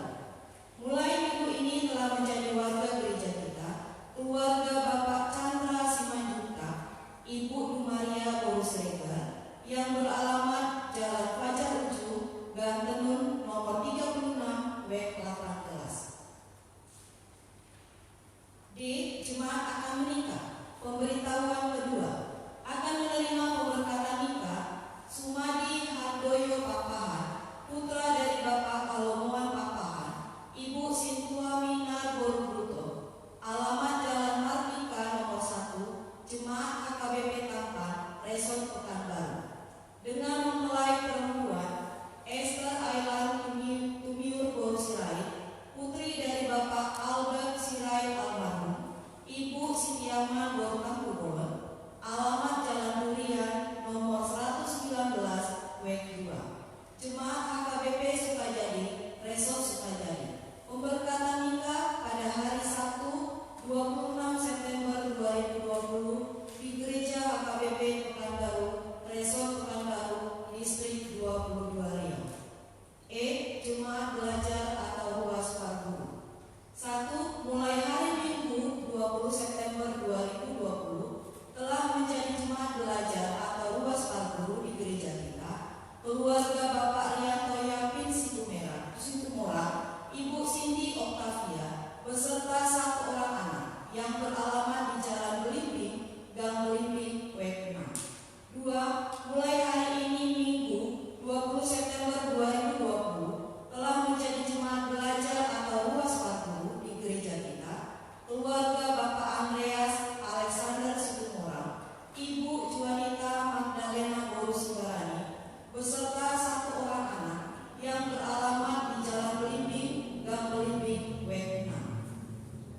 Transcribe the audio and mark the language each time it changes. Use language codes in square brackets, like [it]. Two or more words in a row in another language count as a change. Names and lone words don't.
[id] Mulai minggu ini telah menjadi warga gereja kita, keluarga Bapak Chandra Simanjuntak, Ibu Dumaria Borus Regar, yang beralamat Jalan Fajar Ujung, Gang Tenun, nomor 36, WEG 18. D. Jemaat akan menikah. Pemberitahuan kedua, akan menerima pemberkatan nikah Sumadi Hardoyo Papahan, putra dari Bapak Kalomoan Papahan, Ibu Sintua Minar Borbruto. Alamat Jalan Martika nomor 1, Jemaat HKBP Tampan, Resort Pekanbaru. Dengan mempelai perempuan Esther Ailan Tumiur Borsirai, putri dari Bapak Albert Sirai almarhum, Ibu Sitiaman Borkang Kubon. Alamat Jalan Durian nomor 119, WEG 2. Jemaat HKBP Sukajadi, Resort Sukajadi. Pemberkatan nikah pada hari Sabtu 26 September 2020 di Gereja HKBP Pekanbaru, Resort Pekanbaru, Distrik 22 Riau. E. Jemaat belajar atau [bbc] ruas Parguru. [id] 1. Mulai hari Minggu 20 September 2020 telah menjadi jemaat belajar atau [bbc] ruas Parguru [id] di gereja kita, keluarga Bapak Rianto Yapin Situmora, Ibu Cindy Octavia, beserta satu orang anak yang beralamat di Jalan Belimbing, Gang Belimbing, WEG 6. 2. Mulai hari ini Minggu 20 September 2020 telah menjadi jemaat belajar atau [bbc] ruas Parguru [id] di gereja kita, keluarga Bapak Andreas Alexander Situmora, Ibu Juanita Magdalena Borus Barani, beserta satu orang anak yang beralamat di Jalan Belimbing, Gang Belimbing, WEG 6.